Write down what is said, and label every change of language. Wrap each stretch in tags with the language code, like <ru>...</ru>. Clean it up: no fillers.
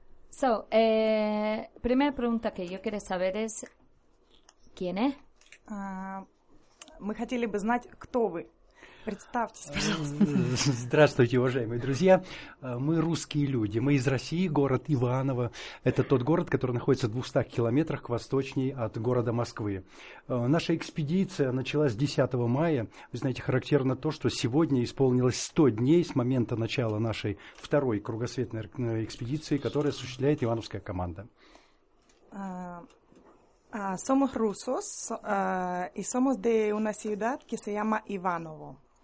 <es>So, primera pregunta que yo quería saber es, ¿quién es?</es> <ru>Мы хотели бы знать, кто вы. Представьтесь, пожалуйста. Здравствуйте, уважаемые друзья. Мы русские люди. Мы из России, город Иваново. Это тот город, который находится в 200 километрах к восточнее от города Москвы. Наша экспедиция началась 10 мая. Вы знаете, характерно то, что сегодня исполнилось 100 дней с момента начала нашей второй кругосветной экспедиции, которую осуществляет ивановская команда.</ru> <es>Somos rusos y somos de una ciudad que se llama Иваново.</es>